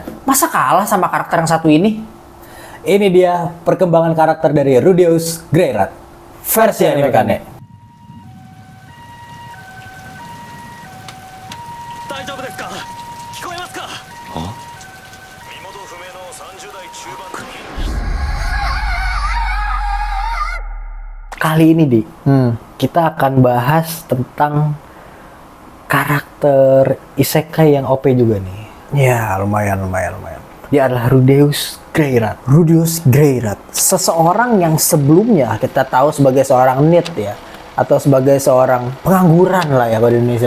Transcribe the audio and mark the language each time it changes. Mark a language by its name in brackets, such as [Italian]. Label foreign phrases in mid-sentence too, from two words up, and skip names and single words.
[Indonesian] Masa kalah sama karakter yang satu ini? Ini dia perkembangan karakter dari Rudeus Greyrat versi anime Kane. [Japanese] 大丈夫ですか聞こえますか身元不明の30代中盤組 [Indonesian] Kali ini kita akan bahas tentang karakter isekai yang OP juga nih. Ya, lumayan. Dia adalah Rudeus Greyrat. Rudeus Greyrat, seseorang yang sebelumnya kita tahu sebagai seorang NEET ya, atau sebagai seorang pengangguran lah ya pada Indonesia.